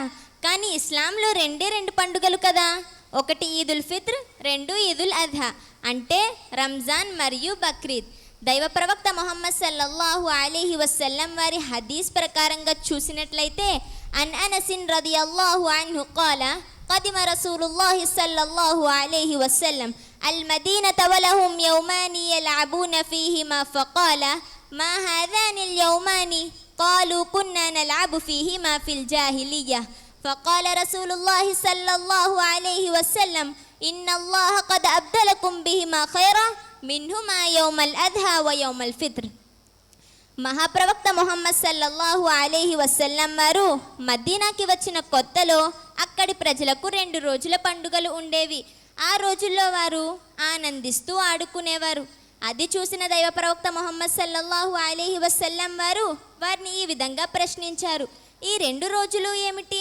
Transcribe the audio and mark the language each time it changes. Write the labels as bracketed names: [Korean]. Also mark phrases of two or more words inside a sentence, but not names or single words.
[Telugu] కానీ ఇస్లాంలో రెండు పండుగలు కదా. ఒకటి ఈదుల్ ఫిత్ర్, రెండు ఈదుల్ అద్హా అంటే రంజాన్ మరియు బక్రీద్. దైవ ప్రవక్త ముహమ్మద్ [Arabic] صلى الله عليه وسلم [Telugu] వారి హదీస్ ప్రకారంగా చూసినట్లయితే [Arabic] عن أنس رضي الله عنه قال قدم رسول الله صلى الله عليه وسلم المدينة ولهم يومان يلعبون فيهما فقال ما هذان اليومان قالوا كنا نلعب فيهما في الجاهلية فقال رسول الله صلى الله عليه وسلم إن الله قد أبدلكم بهما خيرا منهما يوم الأضحى ويوم الفطر. [Telugu] మహాప్రవక్త మొహమ్మద్ [Arabic] صلى الله عليه وسلم [Telugu] వారు మదీనాకి వచ్చిన కొత్తలో అక్కడి ప్రజలకు 2 రోజుల పండుగలు ఉండేవి. ఆ రోజుల్లో వారు ఆనందిస్తూ ఆడుకునేవారు. అది చూసిన దైవ ప్రవక్త మొహమ్మద్ [Arabic] صلى الله عليه وسلم [Telugu] వారు వారిని ఈ విధంగా ప్రశ్నించారు, ఈ 2 రోజులు ఏమిటి?